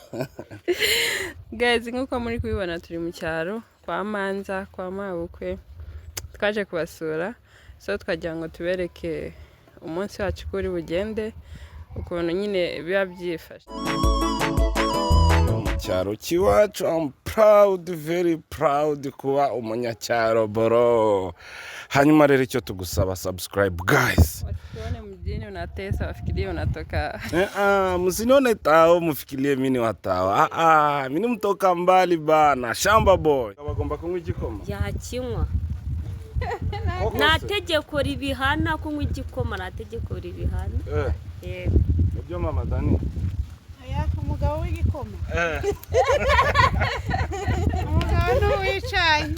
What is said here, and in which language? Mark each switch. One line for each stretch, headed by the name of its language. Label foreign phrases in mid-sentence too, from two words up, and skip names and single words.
Kinyarwanda: Guys, nkuko muri kubibona turi mu cyaro kwa Manza kwa mabukwe, twaje kubasura, so twagira ngo tubereke umunsi wacu kuri bugende ukuntu nyine biba byifashe mu cyaro kiwacu.
English: I'm proud, very proud
Kinyarwanda: kuba umunyacyaro boro. Hanyuma rero icyo tugusaba
English: subscribe guys.
Swahili: Wasione mjini unatesa wafikirie unatoka. Msinione tao mfikirie mimi watawa. Mimi mtoka mbali bana, shamba boy.
Kinyarwanda: Bagomba kunywa igikoma. Yakinywa. Nategeko ribihana kunywa igikoma, nategeko ribihana. Ibyo mama Dani. Aya umugabo w'igikoma. Umugabo w'icyayi.